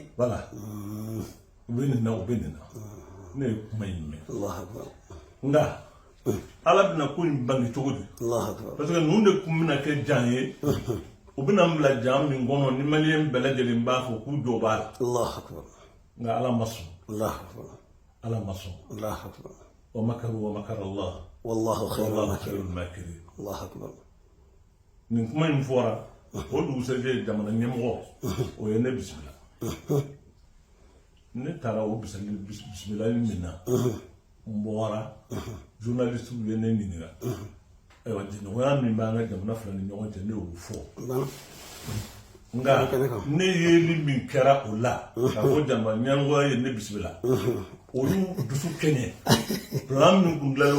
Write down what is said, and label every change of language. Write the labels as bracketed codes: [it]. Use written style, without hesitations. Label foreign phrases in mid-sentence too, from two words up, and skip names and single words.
[bm] voilà u bɛ nin na u bɛ nin na ne ye kuma in mɛn [ar] الله أكبر [bm] nka ala bɛna ko in bange cogo di [ar] الله أكبر [fr] parce que [bm] ninnu de kun bɛna kɛ jan ye u bɛna n bila jan min kɔnɔ ni maliyɛn bɛɛ lajɛlen b'a fɔ k'u jɔ b'a la [ar] الله أكبر [bm] nka ala ma sɔn [ar] الله أكبر [bm] ala ma sɔn [ar] الله أكبر ومكروا ومكر الله والله خير wallahu makirin خير الماكرين الله أكبر [bm] nin kuma in fɔra o dugusɛjɛ jamana ɲɛmɔgɔ o ye ne bisimila ne taara o bisimilali min na n bɔra journaliste ye ne ɲininka ayiwa jɛɲɔgɔnya min b'an ka jamana fila ni ɲɔgɔn cɛ ne y'o fɔ nka ne yeli min kɛra o la k'a fɔ jamana ɲɛmɔgɔya ye ne bisimila olu dusu kɛɲɛ plan min tun dilanna